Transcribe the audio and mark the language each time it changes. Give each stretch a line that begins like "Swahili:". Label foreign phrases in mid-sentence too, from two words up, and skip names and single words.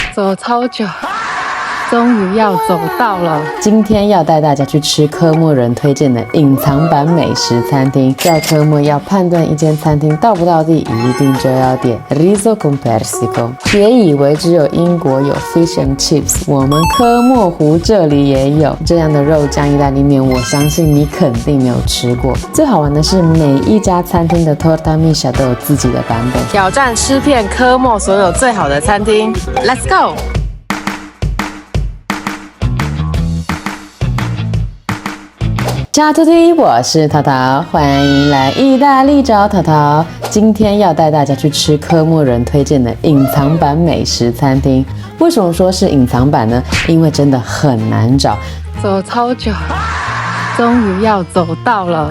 Chinese: 走超久，终于要走到了。今天要带大家去吃科莫人推荐的隐藏版美食餐厅。在科莫要判断一间餐厅到不到地，一定就要点
Italian: riso con persico。
Chinese: 别以为只有英国有
English: fish and chips，
Chinese: 我们科莫湖这里也有这样的肉酱意大利面，我相信你肯定没有吃过。最好玩的是，每一家餐厅的
Italian: torta misha
Chinese: 都有自己的版本。挑战吃遍科莫所有最好的餐厅 ，
English: Let's go！
Italian: Ciao a tutti，
Chinese: 我是淘淘，欢迎来意大利找淘淘。今天要带大家去吃科莫人推荐的隐藏版美食餐厅。为什么说是隐藏版呢？因为真的很难找，走超久，终于要走到了。